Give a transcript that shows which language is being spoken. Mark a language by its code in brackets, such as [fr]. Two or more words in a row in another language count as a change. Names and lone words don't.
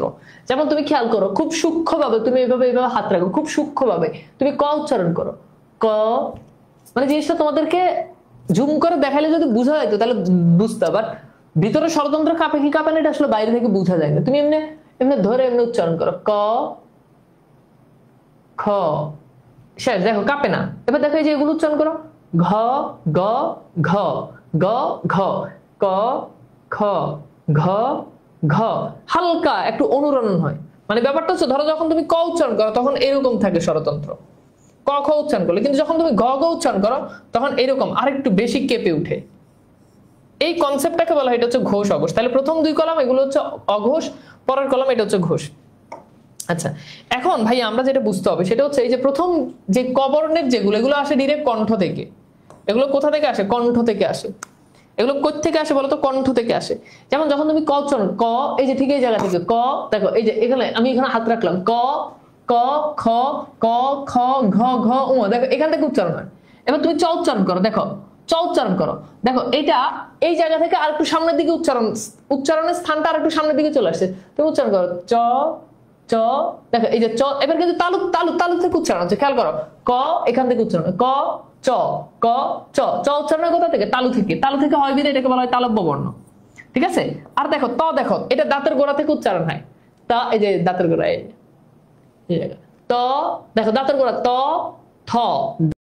[bn] যেমন তুমি খেয়াল করো খুব সূক্ষ্মভাবে তুমি এইভাবে হাত রাখো, খুব সূক্ষ্মভাবে তুমি ক উচ্চারণ করো, ক, মানে জিনিসটা তোমাদেরকে জুম করে দেখালে যদি বোঝা যেত তাহলে বুঝতে, বাট ভিতরে স্বরতন্ত্র কাঁপে কি কাঁপে না এটা আসলে বাইরে থেকে বোঝা যায় না। তুমি এমনি এমনি ধরে এমনি উচ্চারণ করো, ক খ, শেষ, দেখো কাঁপে না। এবার দেখো এই যে এগুলো উচ্চারণ করো, ঘ গ ঘ গ ঘ ক খ ঘ ঘ, হালকা একটু অনুরণন হয়। মানে ব্যাপারটা হচ্ছে ধরো যখন তুমি ক উচ্চারণ করো তখন এরকম থাকে স্বরতন্ত্র, ক খ উচ্চারণ করলে, কিন্তু যখন তুমি গ গ উচ্চারণ করো তখন এরকম আরেকটু বেশি কেঁপে উঠে। এই কনসেপ্টটাকে বলা হয় এটা হচ্ছে ঘোষ অঘোষ। তাহলে প্রথম 2 কলম এগুলো হচ্ছে অঘোষ, পরের কলম এটা হচ্ছে ঘোষ। আচ্ছা এখন ভাই আমরা যেটা বুঝতে হবে সেটা হচ্ছে এই যে প্রথম যে ক বর্ণের যেগুলো, এগুলো আসে ডিরেক্ট কণ্ঠ থেকে। এগুলো কোথা থেকে আসে, কণ্ঠ থেকে আসে। এগুলো কোথা থেকে আসে বলতো, কণ্ঠ থেকে আসে। যেমন যখন তুমি ক উচ্চারণ, ক এই যে ঠিক এই জায়গা থেকে ক, দেখো এই যে এখানে আমি এখানে হাত রাখলাম, ক ক খ ক খ ঘ ঘ উ, দেখো এখান থেকে উচ্চারণ হয়। এবার তুমি চ উচ্চারণ করো, দেখো চ উচ্চারণ করো, দেখো এটা এই জায়গা থেকে আর একটু সামনের দিকে উচ্চারণের স্থানটা আর একটু সামনের দিকে চলে আসছে। তুমি উচ্চারণ করো চ চ, দেখো এই যে চ, এবার কিন্তু তালুক তালুক তালুক থেকে উচ্চারণ হচ্ছে, খেয়াল করো, ক এখান থেকে উচ্চারণ, ক চ ক চ চ উচ্চারণের কোথা থেকে তালু থেকে হয় বিধে এটাকে বলা হয় তালব্য বর্ণ ঠিক আছে আর দেখো ত দেখো এটা দাঁতের গোড়া থেকে উচ্চারণ হয় তা এই যে দাঁতের গোড়া এই ত দেখো দাঁতের গোড়া ত থ